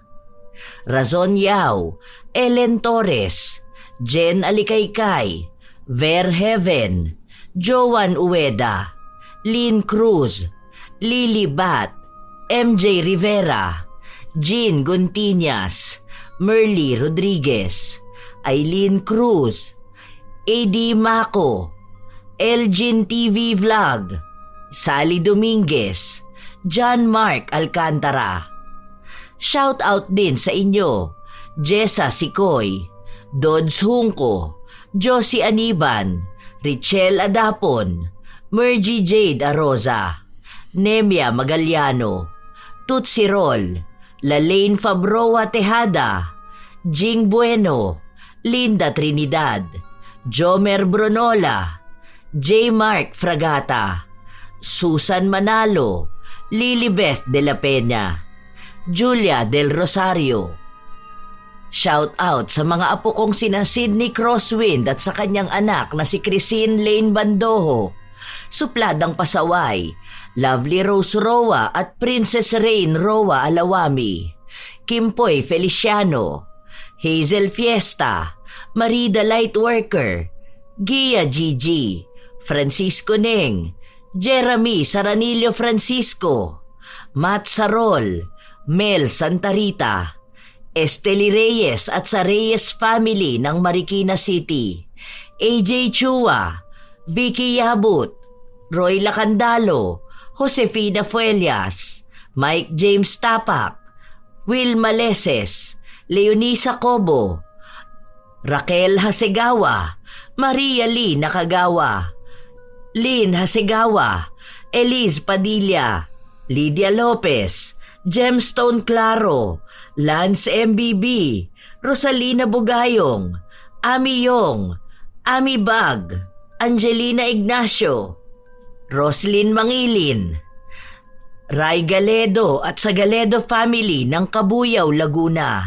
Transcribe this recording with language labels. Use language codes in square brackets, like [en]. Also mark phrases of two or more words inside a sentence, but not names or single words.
[tl] Razon Yao, Ellen Torres, Jen Alikaykay, Ver Heaven, Joan Ueda, Lynn Cruz, Lily Bat, MJ Rivera, Jean Gontiñas, Merly Rodriguez, Aileen Cruz, AD Mako, Elgin TV Vlog, Sally Dominguez, John Mark Alcantara. [en] Shout out [tl] din sa inyo, Jessa Sikoy, Dodds Hungko, Josie Aniban, Richelle Adapon, Mergy Jade Aroza, Nemia Magaliano, Tutsi Rol, Lalaine Fabroa Tejada, Jing Bueno, Linda Trinidad, Jomer Bronola, J. Mark Fragata, Susan Manalo, Lilibeth de la Peña, Julia del Rosario. [en] Shout out [tl] sa mga apo kong sina Sydney Crosswind at sa kanyang anak na si Christine Lane Bandoho, Supladang Pasaway, Lovely Rose Roa at Princess Rain Roa Alawami, Kimpoy Feliciano, Hazel Fiesta, Marida Lightworker, Gia Gigi, Francisco Neng, Jeremy Saranillo Francisco, Matt Sarol, Mel Santarita, Esteli Reyes at sa Reyes family ng Marikina City, AJ Chua, Vicky Yabut, Roy Lacandalo, Josefina Fuelias, Mike James Tapak, Will Maleses, Leonisa Cobo, Raquel Hasegawa, Maria Lee Nakagawa, Lynn Hasegawa, Elise Padilla, Lydia Lopez, Gemstone Claro, Lance MBB, Rosalina Bugayong, Ami Yong, Ami Bag, Angelina Ignacio, Roslyn Mangilin, Ray Galedo at sa Galedo family ng Kabuyaw, Laguna.